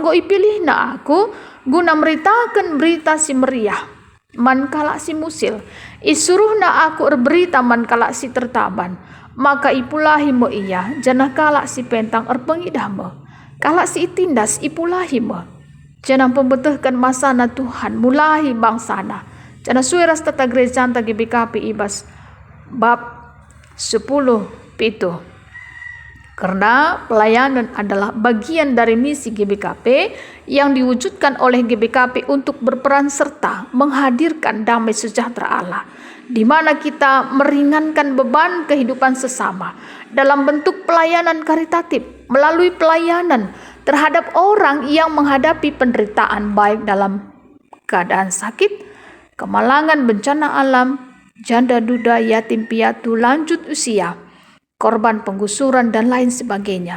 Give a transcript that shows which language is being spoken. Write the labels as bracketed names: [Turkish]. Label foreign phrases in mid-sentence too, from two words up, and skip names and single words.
[Batak Karo] engkau ipilih na aku guna meritakan berita si meriah mankala si musil, isuruh na aku berita mankala si tertaban, maka ipulahi mo iya janah kala si pentang erpengidah mo, kala si itindas ipulahi mo, janah pembetehkan masana Tuhan mulahi bangsana, janah sueras tata gereja anta GBKP ibas bab 10 pitu. [Indonesian] Karena pelayanan adalah bagian dari misi GBKP yang diwujudkan oleh GBKP untuk berperan serta menghadirkan damai sejahtera Allah, di mana kita meringankan beban kehidupan sesama dalam bentuk pelayanan karitatif, melalui pelayanan terhadap orang yang menghadapi penderitaan baik dalam keadaan sakit, kemalangan, bencana alam, janda duda, yatim piatu, lanjut usia, korban penggusuran dan lain sebagainya.